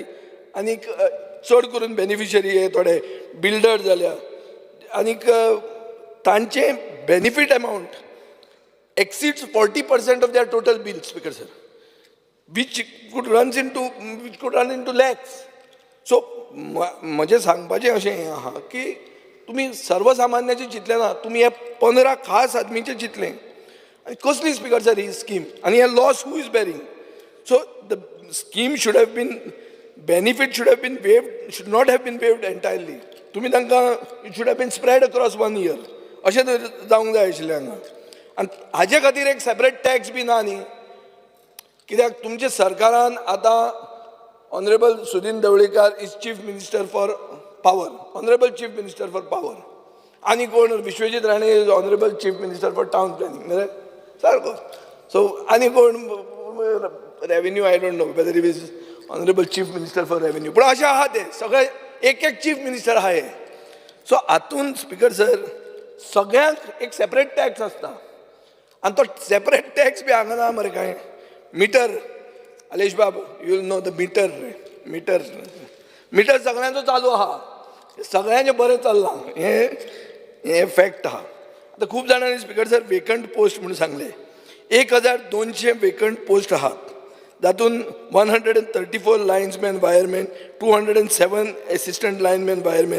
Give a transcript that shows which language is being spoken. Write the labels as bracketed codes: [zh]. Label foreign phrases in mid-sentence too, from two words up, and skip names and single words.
[kok] आनीक चड करून बेनिफिशरी हे थोडे बिल्डर जाल्या, आनीक तांचे [en] benefit amount exceeds 40% of their total bill Speaker sir, which could run into lakhs. [kok] सो म्हजें सांगपाचें अशें आहा की तुमी सर्वसामान्याचें चिंतलें ना, तुमी हे 15 खास आदमीचें चिंतलें. आनी कसली [en] Speaker sir [kok] ही स्कीम, आनी हे [en] loss who is bearing? So the scheme should have been benefit should have been waived, should not have been waived entirely. [kok] तुम्ही तांकां [en] it should have been spread across 1 year [kok] अशें जावंक जाय आशिल्लें हांगा. आनी हाजे खातीर एक [en] separate tax [kok] बी ना न्ही? कित्याक तुमच्या सरकारान आतां [en] Honourable Sudin Dhavalikar is Chief Minister for Power, Honourable Chief Minister for Power. [kok] आनी कोण [en] Vishwajit Rane is Honourable Chief Minister for Town Planning, सारको. [kok] सो आनी कोण [en] Revenue, I don't know whether he is Honourable Chief Minister for Revenue, [kok] पण अशें आहा ते सगळे एक [en] Chief Minister [kok] आहा हे. सो हातून [en] Speaker sir [kok] सगळ्यांक एक [en] separate tax [kok] आसता, आनी तो [en] separate tax [kok] बी हांगा ना मरे कांय. मिटर, अलेश बाब [en] you will know the meter [kok] सगळ्यांचो चालू आहा, सगळ्यांचें बरें चल्लां, हे फॅक्ट आहा. आतां खूब जाणांनी [en] Speaker sir vacant post [kok] म्हणून सांगले. 1200 [en] vacant post [kok] आहात, तातूंत 134 [en] linesman wireman, [kok] 207 [en] assistant lineman wireman.